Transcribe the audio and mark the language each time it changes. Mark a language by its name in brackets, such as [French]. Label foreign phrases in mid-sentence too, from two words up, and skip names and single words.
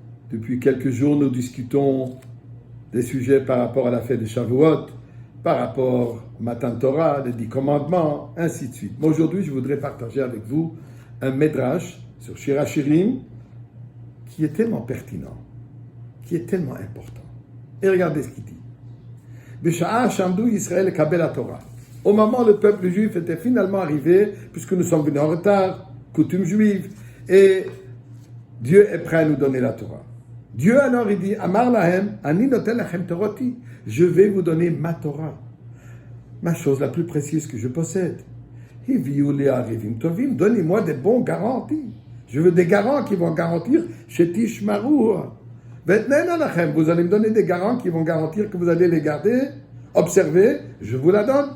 [French] Depuis quelques jours, nous discutons des sujets par rapport à la fête de Shavuot, par rapport au [Hebrew] מתן תורה, [French] les 10 commandements, ainsi de suite. Mais aujourd'hui, je voudrais partager avec vous un Midrash sur Shir HaShirim qui est tellement pertinent, qui est tellement important. Et regardez ce qu'il dit. [Hebrew] בשעה שעמדו ישראל קבל תורה. [French] Au moment où le peuple juif était finalement arrivé, puisque nous sommes venus en retard, coutume juive, et Dieu est prêt à nous donner la Torah. Dieu alors il dit, [Hebrew] אמר להם, אני נותן לכם תורתי, [French] je vais vous donner ma Torah, ma chose la plus précieuse que je possède. [Hebrew] הביאו לי ערבים טובים, [French] donnez-moi des bons garanties. Je veux des garants qui vont garantir shetishmaru. [Hebrew] ואתננה לכם, [French] vous allez me donner des garants qui vont garantir que vous allez les garder, observer, je vous la donne.